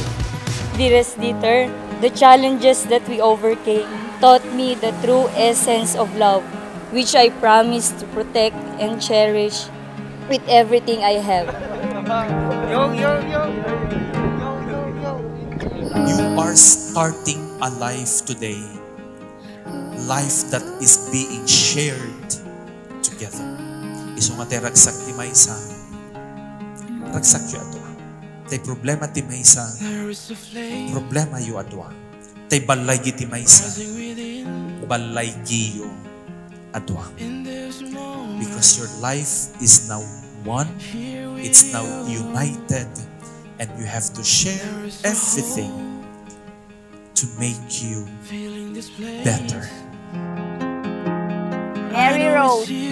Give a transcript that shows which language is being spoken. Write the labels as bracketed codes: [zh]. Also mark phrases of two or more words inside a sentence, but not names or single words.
[en] Dearest Dieter, the challenges that we overcame taught me the true essence of love, which I promise to protect and cherish with everything I have. You are starting a life today, life that is being shared together. [ilo] Iso nga te ragsak ti maysa, ragsak yu adwa. Tay problema ti maysa, problema yu adwa. Tay balay ti maysa, balay yu adwa. [en] Because your life is now one, it's now united, and you have to share everything to make you better. Mary Rose.